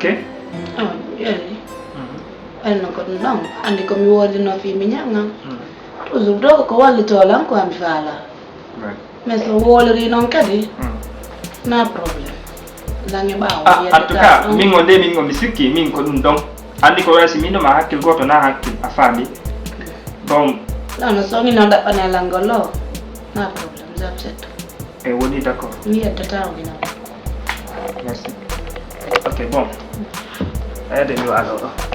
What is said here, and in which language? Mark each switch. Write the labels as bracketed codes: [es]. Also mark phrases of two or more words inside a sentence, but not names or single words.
[ff] yelli elno ko ɗum ɗon andi komi woodino fi mi ñaggan toujours do ko wallitolan ko ami faala mais so wolori noon kadi na probléme lange ɓaawo [fr] en tout cas [ff] min o nde min o mi sikki min ko ɗum ɗon andi ko waysi min ma hakkil goto na hakkil a faami bon non somi noon ɗaɓɓanelal ngol o na probléme j'accepte e woni d' accord mi yeddata o ina [fr] merci ok bon [ff] eyde mi waalo ɗo